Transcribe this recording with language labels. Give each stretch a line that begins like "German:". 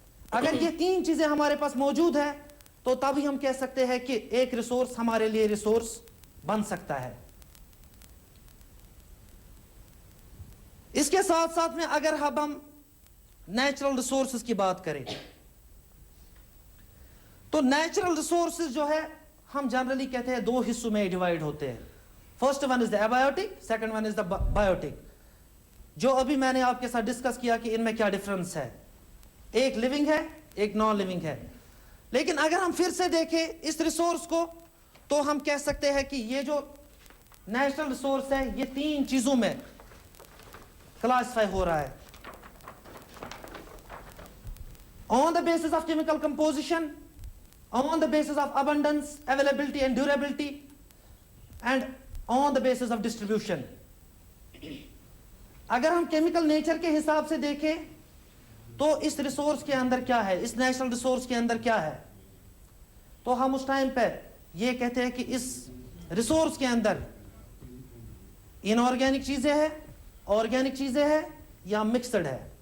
Urdu: اگر یہ تین چیزیں ہمارے پاس موجود ہیں تو تبھی ہم کہہ سکتے ہیں کہ ایک ریسورس ہمارے لیے ریسورس بن سکتا ہے. اس کے ساتھ ساتھ میں اگر ہم نیچرل ریسورسز کی بات کریں تو نیچرل ریسورسز جو ہے ہم جنرلی کہتے ہیں دو حصوں میں ڈیوائڈ ہوتے ہیں.
English: First one is the abiotic, second one is the biotic.
Urdu: جو ابھی میں نے آپ کے ساتھ ڈسکس کیا کہ ان میں کیا ڈفرنس ہے, ایک لیونگ ہے ایک نان لیونگ ہے. لیکن اگر ہم پھر سے دیکھیں اس ریسورس کو تو ہم کہہ سکتے ہیں کہ یہ جو نیچرل ریسورس ہے یہ تین چیزوں میں کلاسیفائی ہو رہا ہے.
English: On the basis of chemical composition, on the basis of abundance, availability and durability, and on the basis of distribution.
Urdu: اگر ہم کیمیکل نیچر کے حساب سے دیکھیں تو اس ریسورس کے اندر کیا ہے, اس نیچرل ریسورس کے اندر کیا ہے, تو ہم اس ٹائم پہ یہ کہتے ہیں کہ اس ریسورس کے اندر ان آرگینک چیزیں ہیں, آرگینک چیزیں ہیں یا مکسڈ ہے.